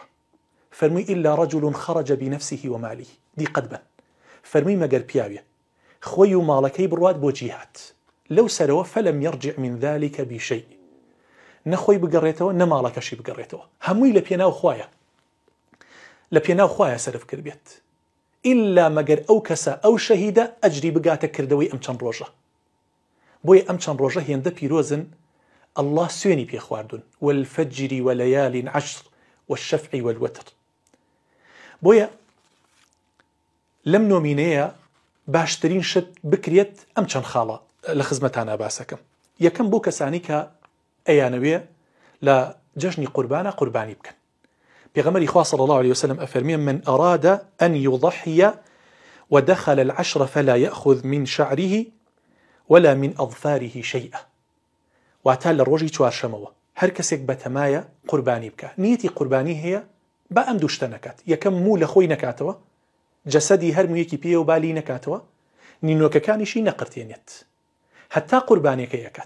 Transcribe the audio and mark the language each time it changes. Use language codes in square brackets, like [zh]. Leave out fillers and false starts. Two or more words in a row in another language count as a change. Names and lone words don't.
[ckb] فەرمووی [ar] ئیلا رەجل خەرەجە بنەفسیه ومالیه، [ckb] دیقەت بن، فەرمووی مەگەر پیاوێ خۆی و ماڵەکەی بڕوات بۆ جیهاد، لەو سەرەوە [ar] فەلەم یەرجع من ذلك بشەیء، [ckb] نەخۆی بگەڕێتەوە نە ماڵەکەشی بگەڕێتەوە، هەمووی لە پێناو خوایە، لە پێناو خوایە سەرف کرد بێت، ئیلا مەگەر ئەو کەسە ئەو شەهیدە ئەجری بگاتە کردەوەی ئەم چەند ڕۆژە. بۆیە ئەم چەند ڕۆژە هێندە پیرۆزن الله سوێنی پێ خواردون، [ar] والفجر وليال عشر والشفع والوتر. [ckb] بۆیە لەم نۆمینەیە باشترین شت بکرێت ئەم چەند خاڵە لە خزمەتانە باسەکەم. یەکەم بۆ کەسانی کە ئەیانەوێ لە جەژنی قوربانە قوربانی بکەن. پێغەمبەری خوا [ar] صلی الله عليه وسلم [ckb] ئەفەرمێ [ar] من أراد أن يضحي ودخل العشر فلا يأخذ من شعره ولا من أظفاره شيئا. [ckb] واتە لە ڕۆژی چوارشەمەوە هەر کەسێک بەتەمایە قوربانی بکە، نیەتی قوربانی هەیە بە ئەم دوو شتە نەکات. یەکەم موو لە خۆی نەکاتەوە، جەسەدی هەر موویەکی پێ و بالی نەکاتەوە، نینۆکەکانیشی نەقرتێنێت، هەتا قوربانیەکە یەکات.